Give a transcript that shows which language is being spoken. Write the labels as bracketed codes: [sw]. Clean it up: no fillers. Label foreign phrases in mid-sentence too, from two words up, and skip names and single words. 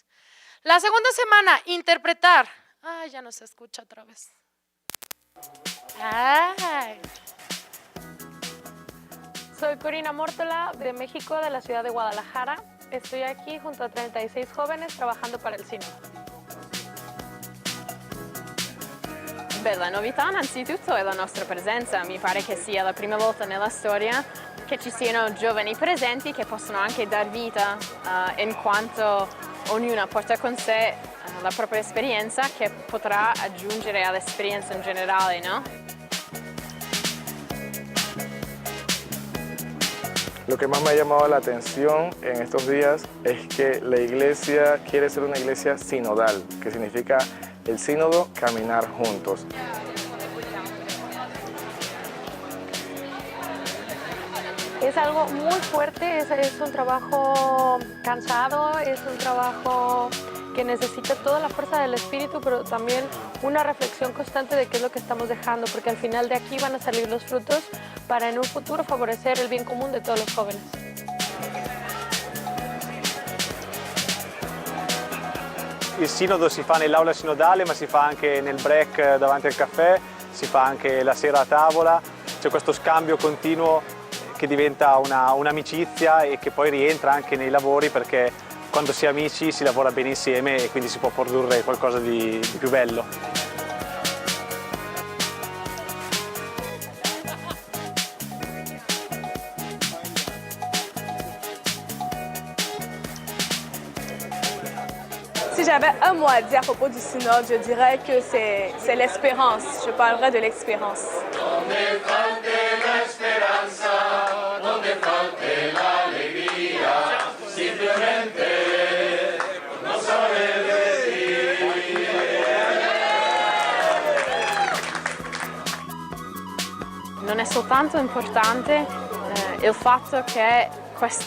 [es] La segunda semana, interpretar. Ay, ya no se escucha otra vez. Ay. Soy Corina Mórtola, de México, de la ciudad de Guadalajara. Estoy aquí junto a 36 jóvenes trabajando para [it] il Sinodo. Beh, la novità innanzitutto è la nostra presenza. Mi pare che sia la prima volta nella storia che ci siano giovani presenti che possono anche dar vita in quanto ognuna porta con sé la propria esperienza che potrà aggiungere all'esperienza in generale, no? [es] Lo que más me ha llamado la atención en estos días es que la iglesia quiere ser una iglesia sinodal, que significa el sínodo, caminar juntos. Es algo muy fuerte, es un trabajo cansado, es un trabajo que necesita toda la fuerza del espíritu, pero también una reflexión constante de qué es lo que estamos dejando, porque al final de aquí van a salir los frutos para en un futuro favorecer el bien común de todos los jóvenes. [it] Il sinodo si fa nell'aula sinodale, ma si fa anche nel break davanti al caffè, si fa anche la sera a tavola, c'è questo scambio continuo che diventa un'amicizia e che poi rientra anche nei lavori, perché quando si è amici si lavora bene insieme e quindi si può produrre qualcosa di più bello. [fr] Si j'avais un mot à dire à propos du synode, je dirais que c'est l'espérance. Je parlerai de l'expérience. [it] Non è soltanto importante il fatto che questi